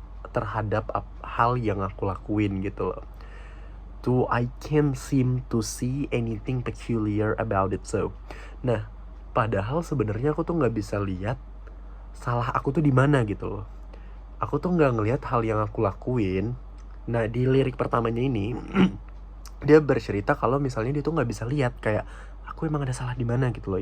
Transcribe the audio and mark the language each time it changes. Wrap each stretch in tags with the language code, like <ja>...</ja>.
<id>terhadap hal yang aku lakuin gitu loh.</id> <en>I can't seem to see anything peculiar about it.</en> <id>So, nah, padahal sebenarnya aku tuh nggak bisa lihat salah aku tuh di mana gitu loh. Aku tuh nggak ngelihat hal yang aku lakuin. Nah, di lirik pertamanya ini dia bercerita kalau misalnya dia tuh nggak bisa lihat kayak aku emang ada salah di mana gitu loh.</id>